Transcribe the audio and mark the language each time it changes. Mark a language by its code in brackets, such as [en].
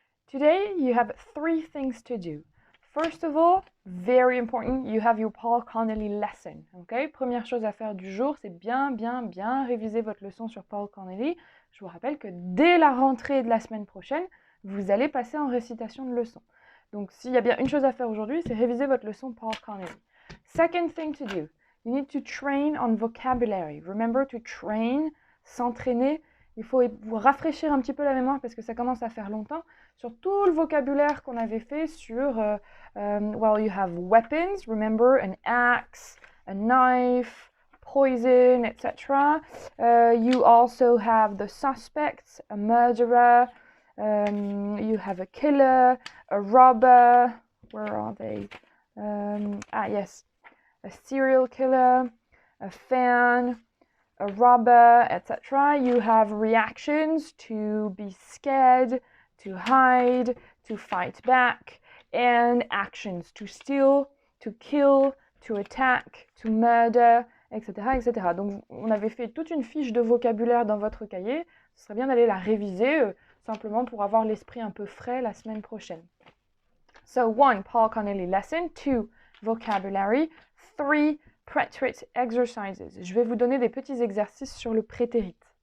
[en] Today, you have 3 things to do. First of all, very important, you have your Paul Connelly lesson. Okay? [fr] Première chose à faire du jour, c'est bien réviser votre leçon sur Paul Connelly. Je vous rappelle que dès la rentrée de la semaine prochaine, vous allez passer en récitation de leçon. Donc, s'il y a bien une chose à faire aujourd'hui, c'est réviser votre leçon Paul Connelly. [en] Second thing to do, you need to train on vocabulary. Remember to train, [fr] s'entraîner. Il faut vous rafraîchir un petit peu la mémoire parce que ça commence à faire longtemps sur tout le vocabulaire qu'on avait fait sur [en] well, you have weapons, remember, an axe, a knife, poison, etc. You also have the suspects, a murderer, you have a killer, a robber, where are they? Yes, a serial killer, a fan, a robber, etc. You have reactions to be scared, to hide, to fight back, and actions to steal, to kill, to attack, to murder, etc., etc. [fr] Donc, on avait fait toute une fiche de vocabulaire dans votre cahier. Ce serait bien d'aller la réviser simplement pour avoir l'esprit un peu frais la semaine prochaine. [en] So, 1, Paul Connelly lesson. 2, vocabulary. 3, preterite exercises. [fr] Je vais vous donner des petits exercices sur le prétérit.